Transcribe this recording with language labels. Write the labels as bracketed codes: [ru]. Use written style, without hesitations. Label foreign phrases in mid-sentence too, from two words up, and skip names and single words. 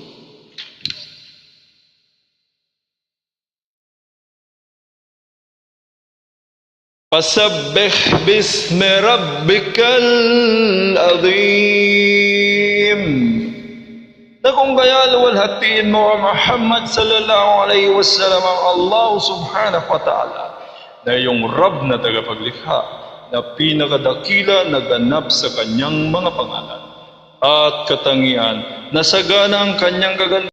[ar] فسبح باسم ربك العظيم. [tl] Na kung kaya luwalhatiin mo Muhammad [ar] صلى الله عليه وسلم [tl] ang Allah [ar] سبحانه وتعالى [tl] na iyong Rab na tagapaglikha, na pinakadakila na ganap sa kanyang mga pangalan at katangian, na sagana ang kanyang kagandahan